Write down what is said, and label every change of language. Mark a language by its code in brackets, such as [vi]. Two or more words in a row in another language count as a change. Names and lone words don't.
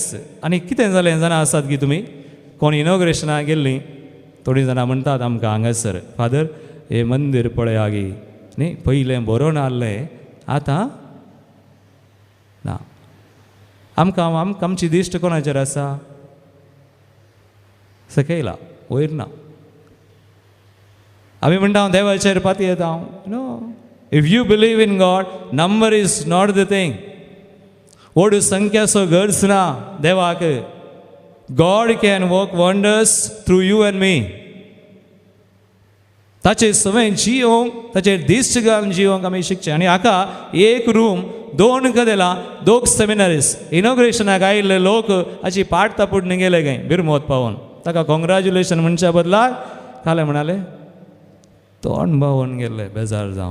[kok] आनी कितें जालें जाणा आसात की तुमी, कोण इनॉग्रेशनाक गेल्लीं थोडीं जाणां म्हणटात आमकां हांगासर, फादर हें मंदीर पळया गी न्ही, पयलें बरोवन आहलें, आतां ना. आमची दिश्ट कोणाचेर आसा? सकयला, वयर ना. आमी म्हणटा हांव देवाचेर पाती येता. [en] No, if you believe in God, number is not the thing. [kok] व्हड संख्याचो गरज ना देवाक. [en] God can work wonders through you and me. [kok] ताचे सवय जियोंक, ताचेर दिश्ट घालून जियोंक आमी शिकचे. आनी हाका एक रूम, 2 कदेलां, 2 सेमिनरीज. इनॉग्रेशनाक आयिल्ले लोक हाची पाट तापूड गेले खंय बिरमोत पावोन. ताका कॉंग्रॅच्युलेशन म्हणच्या बदलाक काले म्हणाले तोंड भावून गेले बेजार जावन.